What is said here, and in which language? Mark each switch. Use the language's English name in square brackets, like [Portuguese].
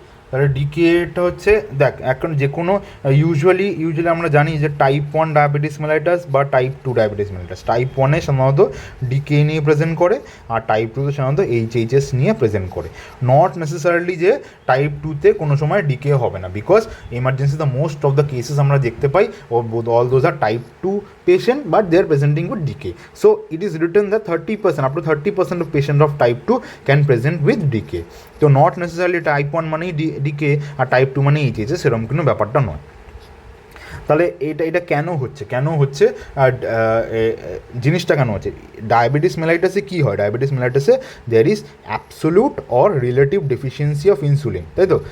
[Bangla] তাহলে ডিকেটা হচ্ছে, দেখ এখন যে কোনো ইউজুয়ালি আমরা জানি যে টাইপ 1 ডায়াবেটিস মেলাইটাস বা টাইপ 2 ডায়াবেটিস মেলাইটাস, টাইপ 1-এ সাধারণত ডিকে নিয়ে প্রেজেন্ট করে, আর টাইপ 2-তে সাধারণত এইচএইচএস নিয়ে প্রেজেন্ট করে। নট নেসেসারিলি যে টাইপ 2-তে কোনো সময় ডিকে হবে না, because emergency the most of the cases আমরা দেখতে পাই all those are type 2 patient [English] but they are presenting with decay. So it is written that 30%, up to 30% of patient of type 2 can present with decay. So not necessarily [Bangla] type 1 মানেই decay আর type 2 মানেই HHS, সেরকম কোনো ব্যাপারটা নয়। তাহলে এটা কেন হচ্ছে আর জিনিসটা কেন হচ্ছে? ডায়াবেটিস মেলাইটাসে কী হয়? Diabetes মেলাইটাসে [English] there is absolute or relative deficiency of insulin, [Bangla] তাই তো?